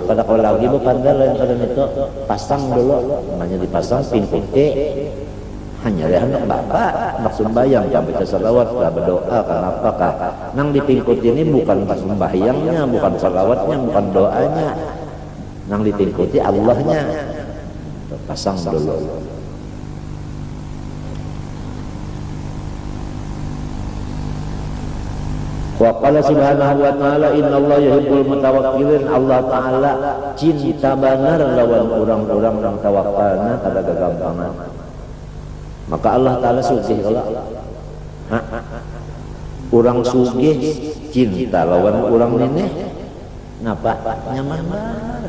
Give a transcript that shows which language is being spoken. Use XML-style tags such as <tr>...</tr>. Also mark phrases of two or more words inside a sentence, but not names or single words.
<bjn>Kalau lagi bukan lain pada itu pasang dulu, namanya dipasang pingkutnya. Hanya dia hendak bapak nak sembahyang kah, baca salawat kah, berdoa kah, apa kah? Nang di pingkut ini bukan pas sembahyangnya, bukan salawatnya, bukan doanya. Nang dipingkuti Allahnya. Pasang dulu.</bjn> <ar>وقال سبحانه وتعالى إن الله يحب المتوكلين.</ar> <bjn>Allah ta'ala cinta benar lawan orang-orang yang tawakkalna kada gagampangan. Maka Allah ta'ala sugih kalau orang sugih cinta lawan orang ini ngapa? Nyaman banget.</bjn>